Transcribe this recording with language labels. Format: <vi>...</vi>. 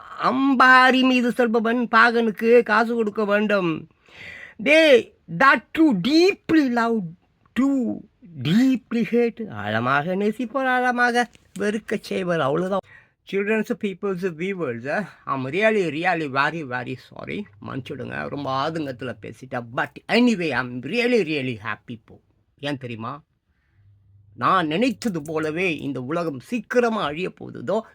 <ta>அம்பாரி மீது செல்பவன் பாகனுக்கு காசு கொடுக்க வேண்டும்.</ta> <en>They that too deeply love, too deeply hate.</en> <ta>ஆழமாக நேசிப்போர், ஆழமாக வெறுக்க செய்வர். அவ்வளோதான்.</ta> <en>Childrens, peoples, viewers, I'm really very sorry.</en> <ta>மன்னிச்சுடுங்க, ரொம்ப ஆதங்கத்தில் பேசிட்டேன்.</ta> <en>But anyway I'm really happy.</en> <ta>ஏன் தெரியுமா? நான் நினைத்தது போலவே இந்த உலகம் சீக்கிரமாக அழிய போகுதோ.</ta>